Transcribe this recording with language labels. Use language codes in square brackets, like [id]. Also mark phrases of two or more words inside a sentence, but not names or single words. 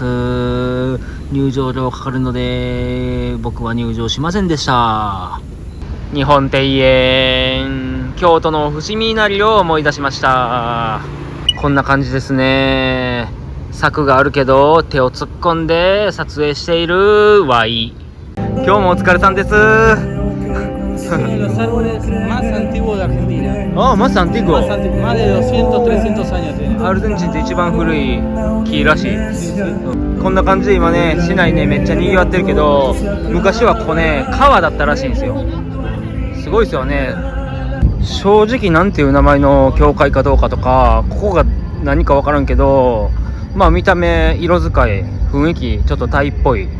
[ja] 入場料かかるので僕は入場しませんでした。日本庭園、京都の伏見稲荷を思い出しました。こんな感じですね。柵があるけど手を突っ込んで撮影しているワイ。今日もお疲れさんです。 [es] Los árboles más antiguos de Argentina. ああ、más antiguo。 Más de 200, 300 años tiene. [ja] アルゼンチンって一番古い木らしい。こんな感じで今ね、市内ねめっちゃ賑わってるけど、昔はここね川だったらしいんですよ。すごいですよね。正直なんていう名前の教会かどうかとか、ここが何か分からんけど、まあ見た目、色使い、雰囲気ちょっとタイっぽい。